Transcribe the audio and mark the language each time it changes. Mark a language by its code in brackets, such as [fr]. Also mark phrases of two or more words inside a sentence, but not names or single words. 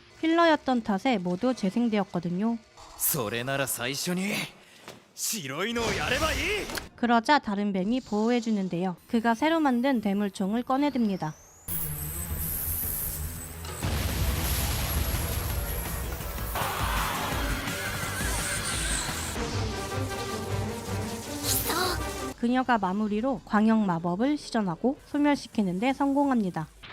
[ko] 필러였던 탓에 모두 재생되었거든요. [ja] それなら最初に白いのをやればいい。 [ko] 그러자 다른 뱀이 보호해주는데요. 그가 새로 만든 대물총을 꺼내듭니다. 그녀가 마무리로 광역 마법을 시전하고 소멸시키는 데 성공합니다.